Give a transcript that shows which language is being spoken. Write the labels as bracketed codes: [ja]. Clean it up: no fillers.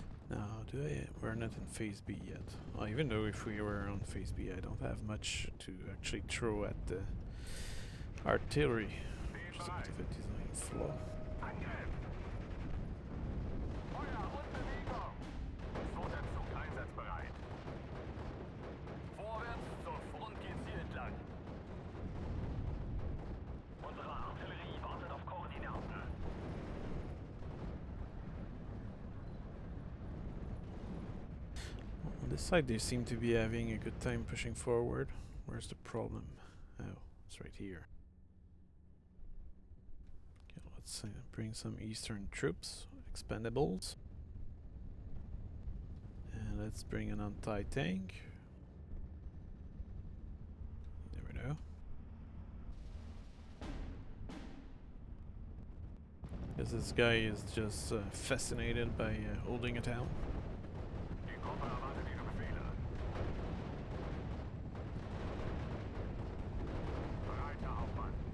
[en] Now, we're not in phase B yet. Well, even though if we were on phase B, I don't have much to actually throw at the artillery, which is a bit of a design flaw. [de] Angriff! Feuer und Bewegung! Zweiter Zug einsatzbereit. Vorwärts zur Front geht's hier entlang. Unsere Artillerie wartet auf Koordinaten. [en] On this side, they seem to be having a good time pushing forward. Where's the problem? Oh, it's right here. Okay, let's bring some eastern troops, expendables. And let's bring an anti-tank. You never know. Because this guy is just fascinated by holding a town. [de] Die Gruppe erwartet Ihre Befehle. Breiter Aufwand.